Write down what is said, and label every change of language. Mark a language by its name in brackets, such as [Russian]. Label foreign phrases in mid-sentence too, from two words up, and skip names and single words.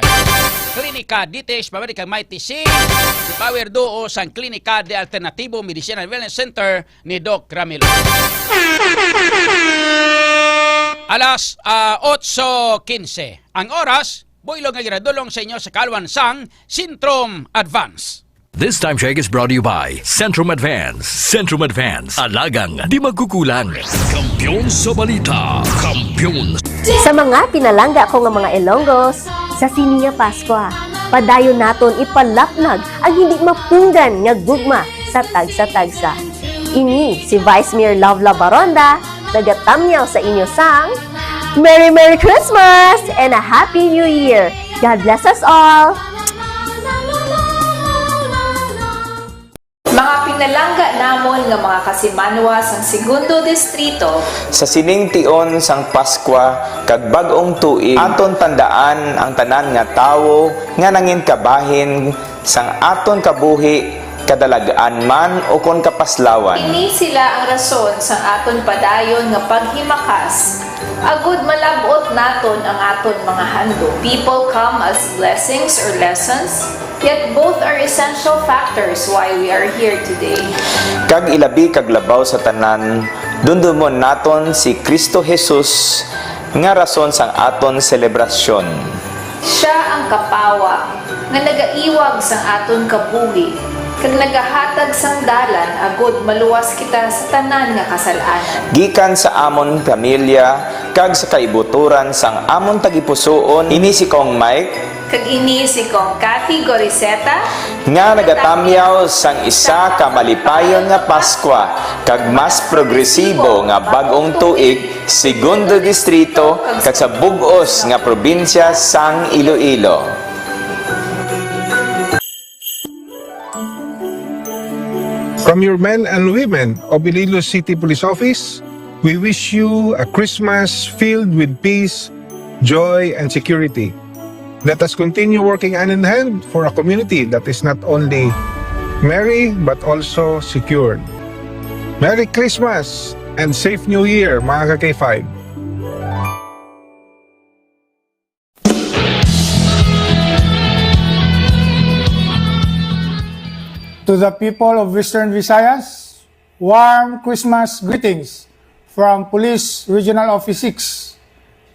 [Hiligaynon] Klinika DTX pabalik kag Mighty C, power duo sang Klinika de Alternatibo Medicina and Wellness Center ni Doc Ramil. Alas 8:15 ang oras. Builog nga giradulong sa inyo sa kalwan sang Centrum Advance. [English] This time check is brought to you by Centrum Advance. Centrum Advance. [Filipino] Alagang di magkukulang. [Hiligaynon] Kampiyon sa balita. Kampiyon. Sa mga pinalangga ko nga mga Ilonggos, sa Siniya Pascua, padayon naton ipalapnag ang hindi mapunggan nga gugma sa tagsa-tagsa. [English] Ini si Vice Mayor Lovela Baronda, nagatamyaw sa inyo sang Merry Merry Christmas and a Happy New Year! God bless us all! [Hiligaynon] Mga pinalangga namon nga mga kasimanwa sang segundo distrito sa siningtion sang Paskwa kag bag-ong tuig aton tandaan ang tanan nga tawo nga nangin kabahin sang aton kabuhi kadalagaan man o kon kapaslawan. Ini sila ang rason sang aton padayon nga paghimakas. Agud malabot naton ang aton mga handog. [English] People come as blessings or lessons, yet both are essential factors why we are here today. [Hiligaynon] Kag ilabi kag labaw sa tanan, dundumon naton si Kristo Jesus nga rason sang aton selebrasyon. Siya ang kapawa nga nagaiwag sang aton kabuhi kag nagahatag sang dalan agud maluwas kita sa tanan nga kasalanan. Gikan sa amon pamilya kag sa kaibuturan sang amon tagipusoon, ini si Kong Mike Kag ini si kong Cathy Goriseta nga nagatamyaw sang isa ka malipayon nga Paskwa kag mas progresibo nga bag-ong tuig, segundo distrito kag sa bug-os nga probinsya sang Iloilo. [English] From your men and women of Iloilo City Police Office, we wish you a Christmas filled with peace, joy, and security. Let us continue working hand in hand for a community that is not only merry but also secured. Merry Christmas and safe New Year, [Hiligaynon] mga ka-K5. [English] To the people of Western Visayas, warm Christmas greetings from Police Regional Office 6.